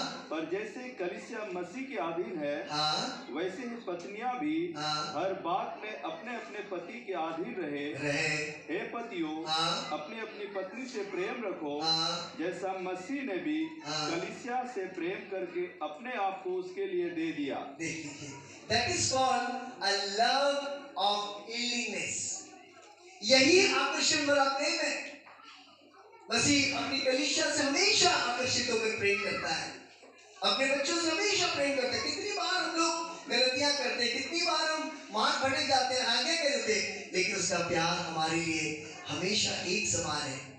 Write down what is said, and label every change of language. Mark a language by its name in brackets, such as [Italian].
[Hindi] पर जैसे कलीसिया मसीह के अधीन है, वैसे ही पत्नियां भी हर बात में अपने अपने पति के अधीन रहे। हे पतियों, अपनी अपनी पत्नी से प्रेम रखो, जैसा मसीह ने भी कलीसिया से प्रेम करके अपने आप को उसके लिए दे दिया। [English] That is called a love of yieldingness. [Hindi] यही आकर्षण वाला प्रेम है। मसीह अपनी कलीसिया से हमेशा आकर्षित होकर प्रेम करता है, अपने बच्चों से हमेशा प्रेम करता है। कितनी बार हम लोग गलतियां करते हैं, कितनी बार हम मार भटक जाते हैं, आगे करते, लेकिन उसका प्यार हमारे लिए हमेशा एक समान है।